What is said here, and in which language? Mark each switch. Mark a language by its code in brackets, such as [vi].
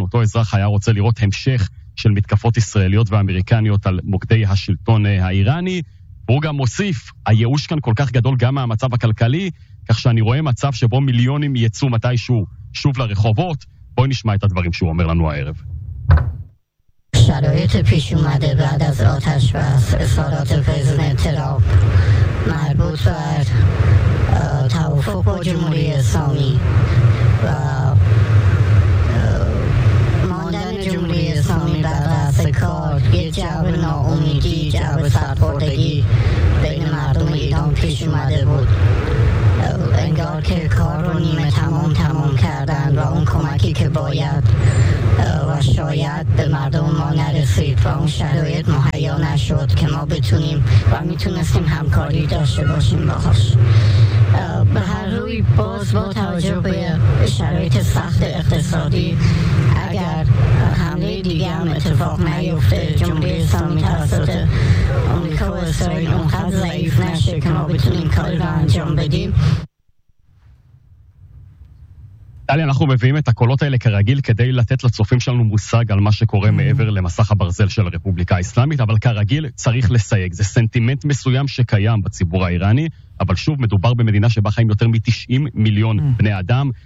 [he] אותו אזרח היה רוצה לראות המשך של מתקפות ישראליות ואמריקניות על מוקדי השלטון האיראני. הוא גם מוסיף, הייאוש כאן כל כך גדול גם מהמצב הכלכלי, כך שאני רואה מצב שבו מיליונים יצאו מתישהו שוב לרחובות. בואי נשמע את הדברים שהוא אומר לנו הערב. [fa] شرایط پیش اومده بعد از آتش بس اصالات پرزیدنت ترامپ مربوط به توافق با جمهوری اسلامی و ماندن جمهوری اسلامی در دست کار یک جعب ناامیدی جعب سرخوردگی بین مردم ایران پیش اومده بود انگار که کار رو نیمه تمام کردن و اون کمکی که باید و شاید به مردم ما نرسید و اون شرایط مهیا نشد که ما بتونیم و میتونستیم همکاری داشته باشیم باهاش. به هر روی باز با توجه به شرایط سخت اقتصادی اگر حمله دیگه هم اتفاق نیفته جمهوری اسلامی توسط امریکا و اسرائیل اونقدر ضعیف نشه که ما بتونیم کار رو انجام بدیم. [he] דלי, אנחנו מביאים את הקולות האלה כרגיל כדי לתת לצופים שלנו מושג על מה שקורה מעבר למסך הברזל של הרפובליקה האסלאמית, אבל כרגיל צריך לסייג. זה סנטימנט מסוים שקיים בציבור האיראני, אבל שוב, מדובר במדינה שבה חיים יותר מ-90 מיליון בני אדם.